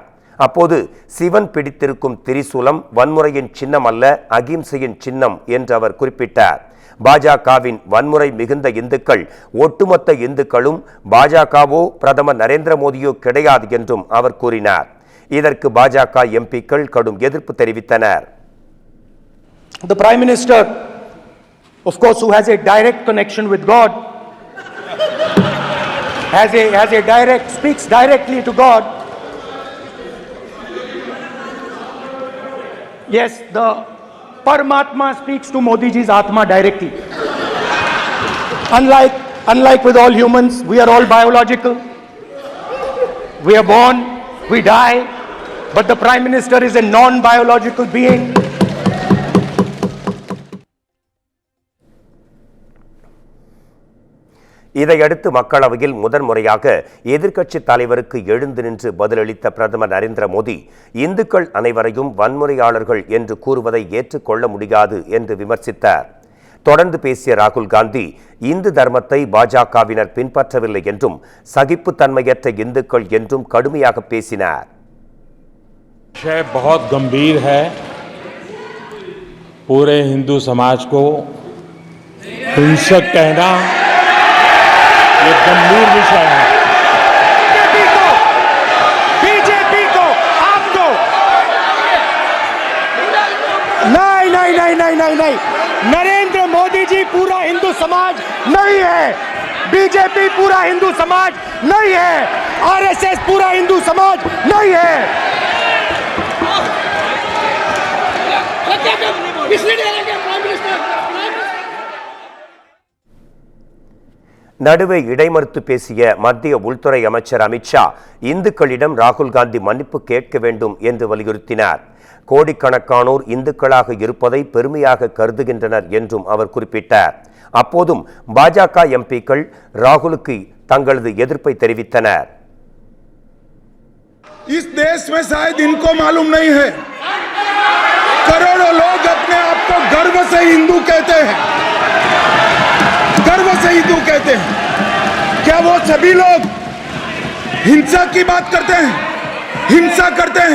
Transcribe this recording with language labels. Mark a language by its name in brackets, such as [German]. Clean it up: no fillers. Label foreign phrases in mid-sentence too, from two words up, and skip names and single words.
[Tamil] அப்போது சிவன் பிடித்திருக்கும் திரிசூலம் வன்முறையின் சின்னம் அல்ல, அகிம்சையின் சின்னம் என்று அவர் குறிப்பிட்டார். பாஜகவின் வன்முறை மிகுந்த இந்துக்கள் ஒட்டுமொத்த இந்துக்களும் பாஜகவோ பிரதமர் நரேந்திர மோடியோ கிடையாது என்றும் அவர் கூறினார். இதற்கு பாஜக எம்பிக்கள் கடும் எதிர்ப்பு தெரிவித்தனர். [English] The Prime Minister, of course, who has a direct connection with God, speaks directly to God. Yes, the Paramatma speaks to Modi ji's Atma directly. Unlike with all humans, we are all biological. We are born, we die, but the Prime Minister is a non-biological being. [Tamil] இதையடுத்து மக்களவையில் முதன்முறையாக எதிர்க்கட்சி தலைவருக்கு எழுந்து நின்று பதிலளித்த பிரதமர் நரேந்திர மோடி இந்துக்கள் அனைவரையும் வன்முறையாளர்கள் என்று கூறுவதை ஏற்றுக்கொள்ள முடியாது என்று விமர்சித்தார். தொடர்ந்து பேசிய ராகுல் காந்தி இந்து தர்மத்தை பாஜகவினர் பின்பற்றவில்லை என்றும் சகிப்புத்தன்மையற்ற இந்துக்கள் என்றும் கடுமையாக பேசினார். [Hindi] बहुत गंभीर है, पूरे हिंदू समाज को हिंसक कहना ये गंभीर विषय है. बीजेपी को आपको नहीं, नरेंद्र मोदी जी पूरा हिंदू समाज नहीं है, बीजेपी पूरा हिंदू समाज नहीं है, आरएसएस पूरा हिंदू समाज नहीं है. [Tamil] நடுவே இடைமறுத்து பேசிய மத்திய உள்துறை அமைச்சர் அமித்ஷா இந்துக்களிடம் ராகுல் காந்தி மன்னிப்பு கேட்க வேண்டும் என்று வலியுறுத்தினார். கோடிக்கணக்கானோர் இந்துக்களாக இருப்பதை பெருமையாக கருதுகின்றனர் என்றும் அவர் குறிப்பிட்டார். அப்போதும் பாஜக எம்பிக்கள் ராகுலுக்கு தங்களது எதிர்ப்பை தெரிவித்தனர். [Hindi] इस देश में शायद इनको मालूम नहीं है, करोड़ों लोग अपने आप को गर्व से हिंदू कहते हैं, गर्व से हिंदू कहते हैं. क्या वो सभी लोग हिंसा की बात करते हैं, हिंसा करते हैं?